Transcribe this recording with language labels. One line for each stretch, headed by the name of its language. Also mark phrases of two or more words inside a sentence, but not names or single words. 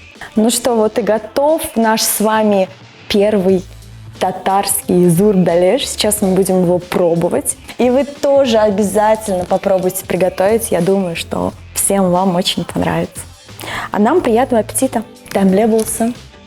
Russian: Ну что, вот и готов наш с вами первый татарский зур-белеш. Сейчас мы будем его пробовать. И вы тоже обязательно попробуйте приготовить. Я думаю, что всем вам очень понравится. А нам приятного аппетита.
Tatar: Тәмле булсын.